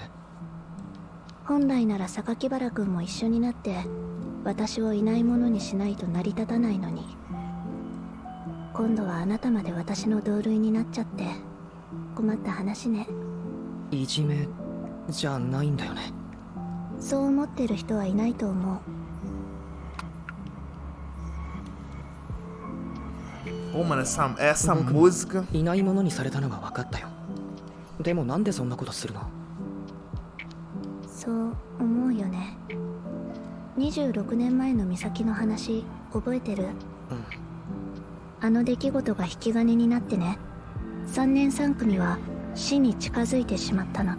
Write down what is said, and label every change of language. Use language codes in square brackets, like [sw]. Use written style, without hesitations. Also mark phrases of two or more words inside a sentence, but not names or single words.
[ja] 本来なら榊原君も一緒になって私をいないものにしないと成り立たないのに、今度はあなたまで私の同類になっちゃって困った話ね。いじめじゃないんだよね。そう思ってる人はいないと思う。 [pt] Pô, mano, essa música. [ja] いないものにされたのが分かったよ。でもなんでそんなことするの？そう思うよね。26年前の美咲の話覚えてる？あの出来事が引き金になってね、3年3組は死に近づいてしまったの。